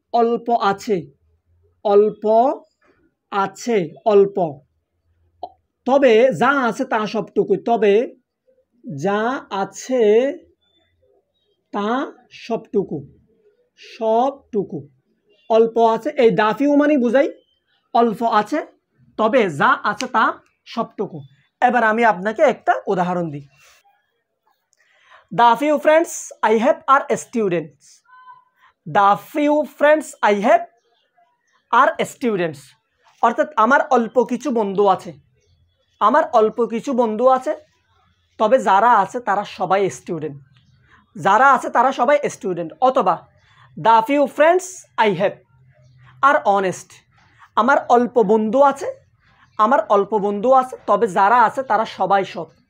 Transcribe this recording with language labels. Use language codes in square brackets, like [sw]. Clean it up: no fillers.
[bn] অল্প আছে, অল্প আছে, অল্প, তবে যা আছে তা সবটুকুই, তবে যা আছে তা সবটুকু, সবটুকু। অল্প আছে, এই দাফিউ মানে বুঝাই অল্প আছে তবে যা আছে তা সবটুকু। এবার আমি আপনাকে একটা উদাহরণ দিই। [en] The few friends I have are students. The few friends I have are students. [bn] অর্থাৎ আমার অল্প কিছু বন্ধু আছে, আমার অল্প কিছু বন্ধু আছে তবে যারা আছে তারা সবাই স্টুডেন্ট, যারা আছে তারা সবাই স্টুডেন্ট। [en] অথবা the few friends I have are honest. [bn] আমার অল্প বন্ধু আছে, আমার অল্প বন্ধু আছে তবে যারা আছে তারা সবাই সৎ।